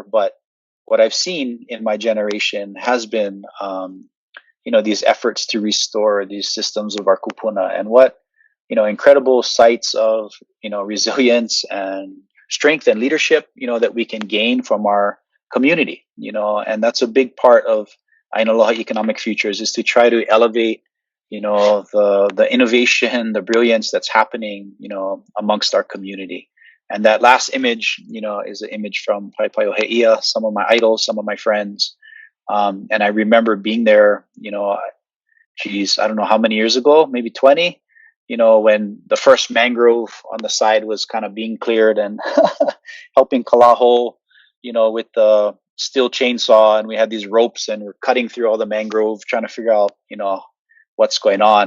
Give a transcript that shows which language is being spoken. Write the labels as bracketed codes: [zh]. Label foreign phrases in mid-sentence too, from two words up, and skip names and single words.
[en] But what I've seen in my generation has been, these efforts to restore these systems of our Kūpuna, and what, incredible sites of, resilience and strength and leadership, that we can gain from our community, and that's a big part of ʻāina Aloha Economic Futures, is to try to elevate, the innovation, the brilliance that's happening, amongst our community. And that last image, is an image from Paepaeoheia, some of my idols, some of my friends. And I remember being there, I don't know how many years ago, maybe 20, when the first mangrove on the side was kind of being cleared, and helping Kalaho, with the steel chainsaw, and we had these ropes, and we're cutting through all the mangrove, trying to figure out, what's going on.